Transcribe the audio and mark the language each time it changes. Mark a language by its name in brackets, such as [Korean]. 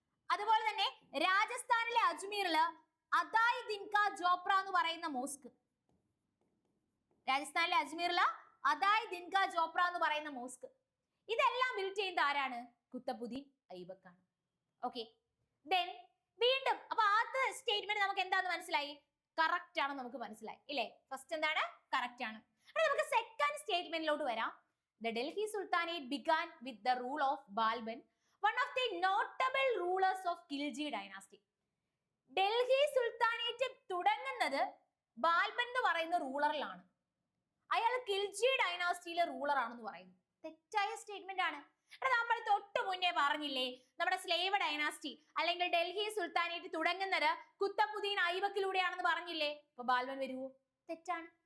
[Malayalam] അതുപോലെ തന്നെ രാജസ്ഥാനിലെ അജ്മീറില് അദായ് ദിൻക ജോപ്ര എന്ന് പറയുന്ന മോസ്ക്, രാജസ്ഥാനിലെ അജ്മീറില് അദായ് ദിൻക ജോപ്ര എന്ന് പറയുന്ന മോസ്ക്, ഇതെല്ലാം ബിൽഡ് ചെയ്യുന്നത് ആരാണ്? കുത്തബുദ്ദീൻ ഐബക്കാണ്. ഓക്കെ, ദെൻ വീണ്ടും അപ്പൊ ആദ്യത്തെ സ്റ്റേറ്റ്മെന്റ് നമുക്ക് എന്താന്ന് മനസ്സിലായി? കറക്റ്റ് ആണ് നമുക്ക് മനസ്സിലായി ഇല്ലേ? ഫസ്റ്റ് എന്താണ്? കറക്റ്റ് ആണ്. നമുക്ക് സെക്കൻഡ് സ്റ്റേറ്റ്മെന്റിലോട്ട് വരാം. [English] The Delhi Sultanate began with the rule of Balban, one of the notable rulers of Khilji dynasty. [Malayalam] Delhi sultanate തുടങ്ങുന്നത് ബാൽബൻ എന്ന് പറയുന്ന റൂളറിലാണ്. അയാൾ ഖിൽജി ഡൈനാസ്റ്റിയിലെ റൂളർ ആണെന്ന് പറയുന്നു. തെറ്റായ സ്റ്റേറ്റ്മെന്റ് ആണ്. നമ്മൾ തൊട്ട് മുന്നേ പറഞ്ഞില്ലേ, നമ്മുടെ സ്ലേവ് ഡൈനാസ്റ്റി അല്ലെങ്കിൽ ഡൽഹി സുൽത്താനേറ്റ് തുടങ്ങുന്നത് കുത്തബുദ്ദീൻ ഐബക്കിലൂടെയാണെന്ന് പറഞ്ഞില്ലേ? അപ്പൊ ബാൽബൻ വരുവോ? തെറ്റാണ്.